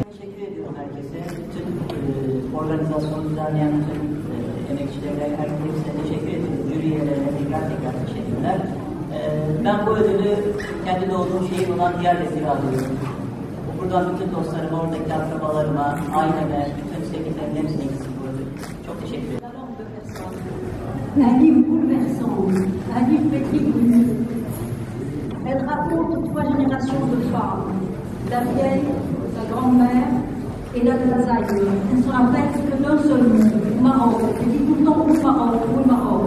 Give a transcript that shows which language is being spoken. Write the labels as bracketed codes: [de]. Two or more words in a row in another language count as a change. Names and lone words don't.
[tr] Teşekkür ediyorum herkese. Bütün organizasyonu düzenleyen bütün emekçilere, herkese teşekkür ediyorum. Jüri üyelerine tekrar teşekkürler. Ben bu ödülü kendi doğduğum şehir olan Diyarbakır'a alıyorum. Buradan bütün dostlarıma, oradaki akrabalarıma, aileme, bütün sevdiklerim hepsine gitsin bu ödül. Çok teşekkür ederim. [fr] Un livre bouleversant, un livre pétrifiant. Elle raconte 3 générations de femmes, la vieille, sa grand-mère et la Alzheimer. Elle se rappelle que d'un seul mot, Maroc. Elle dit tout le temps au Maroc.